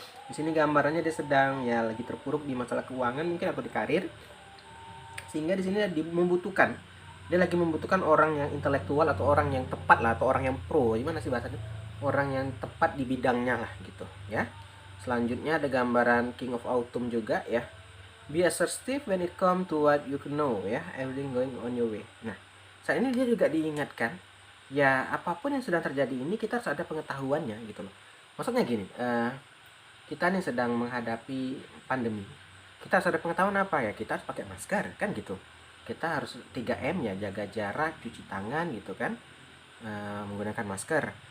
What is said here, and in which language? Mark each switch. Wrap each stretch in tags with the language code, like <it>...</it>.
<id>Di sini gambarannya dia sedang ya lagi terpuruk di masalah keuangan mungkin atau di karir. Sehingga di sini dia lagi membutuhkan orang yang intelektual atau orang yang tepat lah atau orang yang pro. Gimana sih bahasanya? Orang yang tepat di bidangnya lah gitu ya. Selanjutnya ada gambaran King of Autumn juga ya.</id> <en>Be assertive when it come to what you know ya. Everything going on your way.</en> <id>Nah, saat ini dia juga diingatkan ya apapun yang sedang terjadi ini kita harus ada pengetahuannya gitu loh. Maksudnya gini, kita nih sedang menghadapi pandemi. Kita harus ada pengetahuan apa ya? Kita harus pakai masker kan gitu. Kita harus 3M ya, jaga jarak, cuci tangan gitu kan. Menggunakan masker.</id>